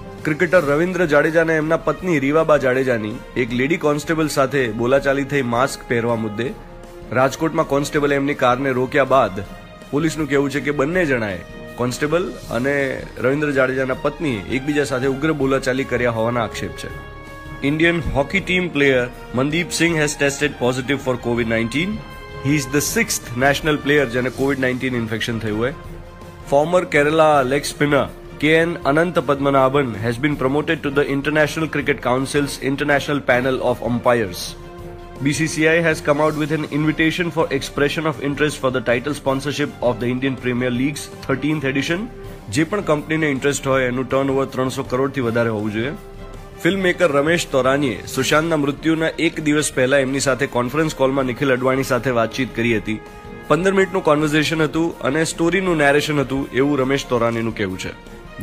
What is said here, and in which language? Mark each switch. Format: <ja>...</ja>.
<gu>Cricketer Ravindra જાડેજાને એમના પત્ની રીવાબા જાડેજાની એક લેડી કોન્સ્ટેબલ સાથે બોલાચાલી થઈ માસ્ક પહેરવા મુદ્દે। રાજકોટમાં કોન્સ્ટેબલે એમની કારને રોક્યા બાદ પોલીસનું કહેવું છે કે બંને જણાએ, કોન્સ્ટેબલ અને રવિન્દ્ર જાડેજાના પત્નીએ એકબીજા સાથે ઉગ્ર બોલાચાલી કર્યા હોવાના આક્ષેપ છે।</gu> <en>Indian hockey team player Mandeep Singh has tested positive for COVID-19. He is the 6th national player</en> <gu>જેને COVID-19 ઇન્ફેક્શન થયું है।</gu> <en>Former Kerala leg spinner KN Anant Padmanabhan has been promoted to the International Cricket Council's International Panel of Umpires. BCCI has come out with an invitation for expression of interest for the title sponsorship of the Indian Premier League's 13th edition.</en> <gu>જે પણ કંપનીને interest હોય એનું turnover 300 કરોડથી વધારે હોવું જોઈએ। Film maker Ramesh તોરાનીએ સુશાંતના મૃત્યુના એક દિવસ પહેલા એમની સાથે કોન્ફરન્સ કોલમાં નિખિલ અડવાણી સાથે વાતચીત કરી હતી। 15 મિનિટનું કોન્વર્ઝેશન હતું અને સ્ટોરીનું નેરેશન હતું એવું રમેશ તોરાનીનું કહેવું છે।</gu>